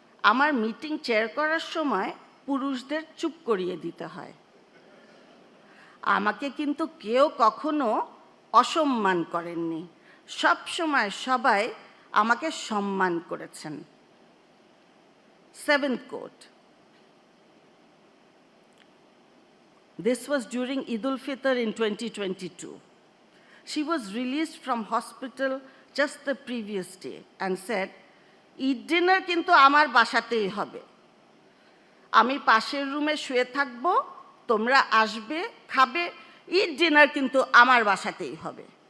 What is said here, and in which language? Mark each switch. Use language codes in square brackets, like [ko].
[bn] আমার meeting chair করার সময় পুরুষদের চুপ করিয়ে দিতে হয়। আমাকে কিন্তু কেউ কখনো অসম্মান করেননি, সব সময় সবাই আমাকে সম্মান করেছেন। [en] Seventh quote, this was during Eid al-Fitr in 2022. She was released from hospital just the previous day and said, Eid dinner [bn] কিন্তু আমার বাসাতেই হবে। আমি পাশের রুমে শুয়ে থাকব, তোমরা আসবে, খাবে, Eid dinner কিন্তু আমার বাসাতেই হবে।